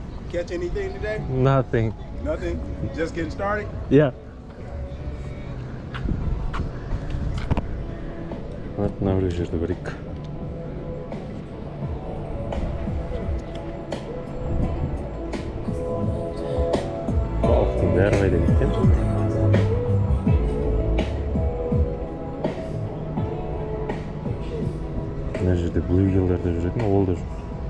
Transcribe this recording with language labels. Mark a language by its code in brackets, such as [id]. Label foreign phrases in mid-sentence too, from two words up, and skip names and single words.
[en] Catch anything today? Nothing. Nothing. Just getting started. Yeah. [kk] Вот мына бір жерді көрейік. Балықтың бәрі қайда кеткен? Мына жерде блюгерлерде жүретін, ол да жоқ.